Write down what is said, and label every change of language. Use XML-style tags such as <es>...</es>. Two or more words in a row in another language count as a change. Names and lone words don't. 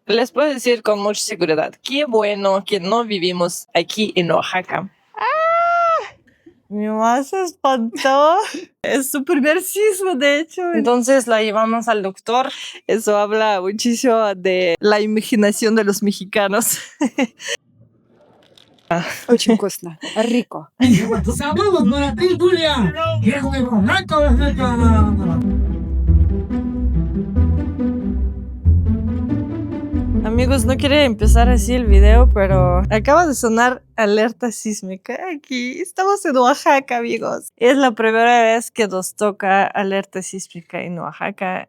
<es>Les puedo decir con mucha seguridad, qué bueno que no vivimos aquí en Oaxaca. Mi mamá se espantó. Es su primer sismo, de hecho. Entonces la llevamos al doctor. Eso habla muchísimo de la imaginación de los mexicanos.</es> <ru>Очень вкусно. Рико.</ru> <es>Amigos, no quería empezar así el video, pero acaba de sonar alerta sísmica aquí. Estamos en Oaxaca, amigos. Es la primera vez que nos toca alerta sísmica en Oaxaca.</es>